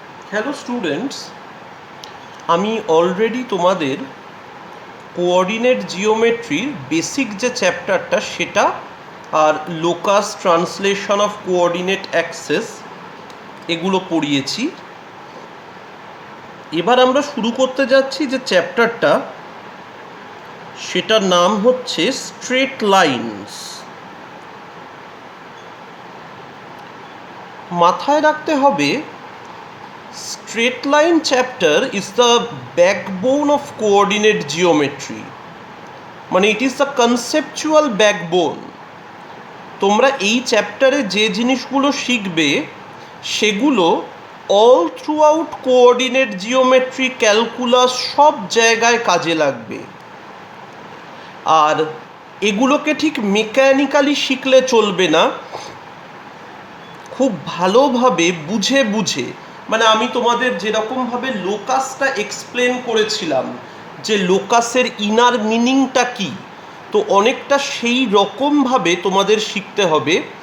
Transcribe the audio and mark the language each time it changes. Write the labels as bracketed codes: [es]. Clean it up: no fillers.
[bn] Hello students, আমি already তোমাদের coordinate জিওমেট্রির basic যে চ্যাপ্টারটা সেটা আর locus translation of coordinate access এগুলো পড়িয়েছি। এবার আমরা শুরু করতে যাচ্ছি যে চ্যাপ্টারটা, সেটার নাম হচ্ছে স্ট্রেট লাইনস। মাথায় রাখতে হবে, [en] straight line chapter is the backbone of coordinate geometry, [bn] মানে [en] it is the conceptual backbone। [bn] তোমরা এই চ্যাপ্টারে যে জিনিসগুলো শিখবে সেগুলো all through out coordinate geometry, calculus সব জায়গায় কাজে লাগবে। আর এগুলোকে ঠিক মেকানিক্যালি শিখলে চলবে না, খুব ভালোভাবে বুঝে বুঝে, মানে আমি তোমাদের যেরকমভাবে লোকাসটা এক্সপ্লেন করেছিলাম যে লোকাসের ইনার মিনিংটা কী, তো অনেকটা সেই রকমভাবে তোমাদের শিখতে হবে।